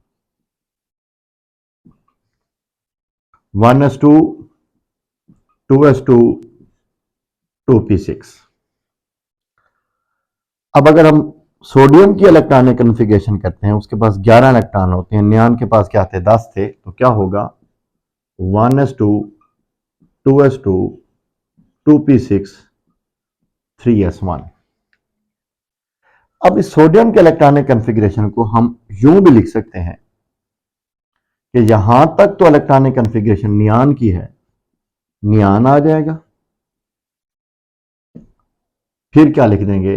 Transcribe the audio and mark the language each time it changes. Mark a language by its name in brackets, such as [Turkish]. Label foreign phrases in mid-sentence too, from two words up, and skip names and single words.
[Hindi] 1s2 2s2 2p6। अब अगर हम सोडियम की [English] electronic configuration [Hindi] करते हैं, उसके पास 11 इलेक्ट्रॉन होते हैं, नियान के पास क्या थे? 10 थे। तो क्या होगा? 1s2 2s2 2p6 3s1। अब इस सोडियम के [English] electronic configuration [Hindi] को हम यूं भी लिख सकते हैं कि यहां तक तो [English] electronic configuration [Hindi] नियान की है, नियान आ जाएगा, फिर क्या लिख देंगे?